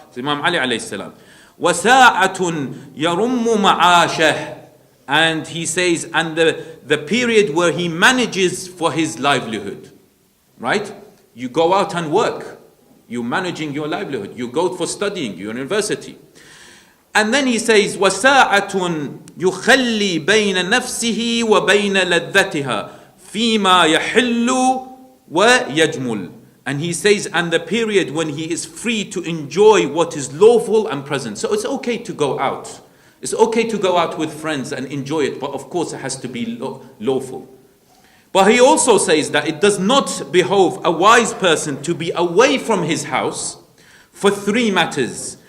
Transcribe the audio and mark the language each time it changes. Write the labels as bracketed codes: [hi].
[en] So Imam Ali alayhi salam. [ar] وَسَاعَةٌ يَرُمُّ مَعَاشَهُ. [en] And he says, and the period where he manages for his livelihood. Right? You go out and work. You're managing your livelihood. You go for studying, you're in university. And then he says, [ar] وَسَاعَةٌ يُخَلِّي بَيْنَ نَفْسِهِ وَبَيْنَ لَذَّتِهَا فِيمَا يَحِلُّ وَيَجْمُلُ. [en] And he says, and the period when he is free to enjoy what is lawful and present. So it's okay to go out. It's okay to go out with friends and enjoy it, but of course it has to be lawful. But he also says that it does not behove a wise person to be away from his house for three matters.